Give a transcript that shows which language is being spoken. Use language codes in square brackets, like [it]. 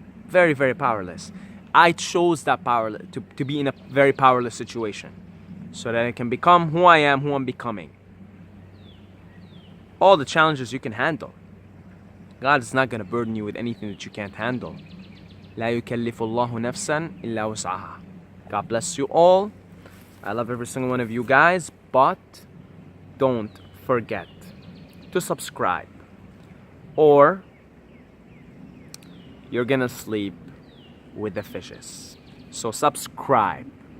[en] Very, very powerless. I chose that power to be in a very powerless situation so that I can become who I am, who I'm becoming. All the challenges you can handle. God is not going to burden you with anything that you can't handle. [ar] لا يكلف الله نفسا إلا وسعها. [en] God bless you all. I love every single one of you guys, but don't forget to subscribe, or you're gonna sleep with the fishes. So subscribe.